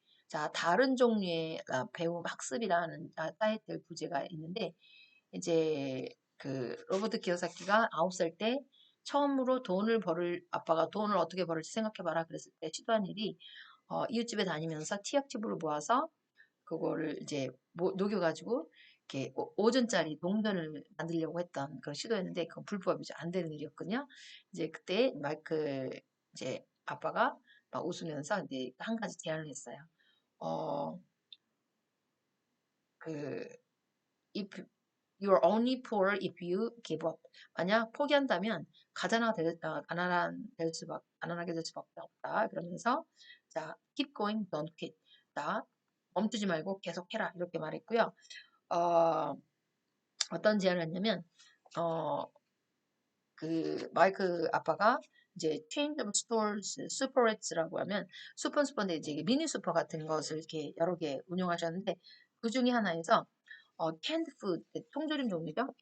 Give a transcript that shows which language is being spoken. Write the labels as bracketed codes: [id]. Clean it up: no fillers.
[ko] 자, 다른 종류의 배움 학습이라는 타이틀 부제가 있는데 이제 그 로버트 키요사키가 9살 때 처음으로 아빠가 돈을 어떻게 벌을지 생각해봐라 그랬을 때 시도한 일이 이웃집에 다니면서 티약집을 모아서 그거를 이제 녹여가지고 이렇게 5전짜리 동전을 만들려고 했던 그런 시도였는데 그건 불법이죠. 안 되는 일이었거든요. 이제 그때 마이클 이제 아빠가 막 웃으면서 이제 한 가지 제안을 했어요. [en] 어, 그 if you're only poor if you give up. [ko] 만약 포기한다면 가난하게 될 수밖에 없다. 그러면서 자, [en] keep going, don't quit. [ko] 자, 멈추지 말고 계속해라. 이렇게 말했고요. 어, 어떤 제안을 했냐면 어, 그 마이크 아빠가 이제 [en] change of stores, [ko] 슈퍼레츠라고 하면 슈퍼인데 이제 이게 미니 슈퍼 같은 것을 이렇게 여러 개 운영하셨는데 그 중에 하나에서 canned food, 통조림 종류죠.